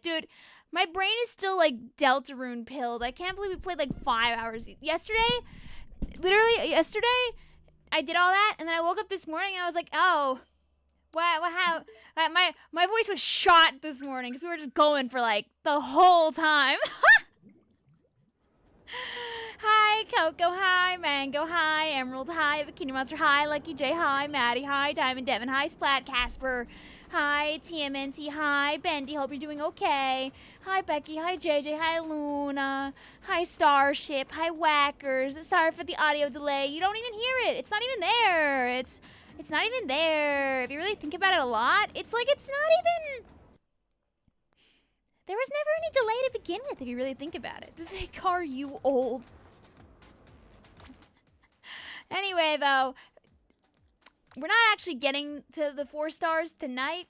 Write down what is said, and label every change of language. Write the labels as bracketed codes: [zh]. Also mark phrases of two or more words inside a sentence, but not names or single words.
[en] Dude, my brain is still like Deltarune pilled. I can't believe we played like 5 hours yesterday. Literally yesterday, I did all that, and then I woke up this morning and I was like, oh, how? My voice was shot this morning because we were just going for like the whole time. Hi, Coco. Hi, Mango. Hi, Emerald. Hi, Bikini Monster. Hi, Lucky J. Hi, Maddie. Hi, Diamond Devin. Hi, Splat Casper. Hi, TMNT. Hi, Bendy. Hope you're doing okay. Hi, Becky. Hi, JJ. Hi, Luna. Hi, Starship. Hi, Whackers. Sorry for the audio delay. You don't even hear it. It's not even there. It's not even there. If you really think about it a lot, it's like it's not even... There was never any delay to begin with, if you really think about it. Like, are you old? Anyway, though, we're not actually getting to the 4 stars tonight.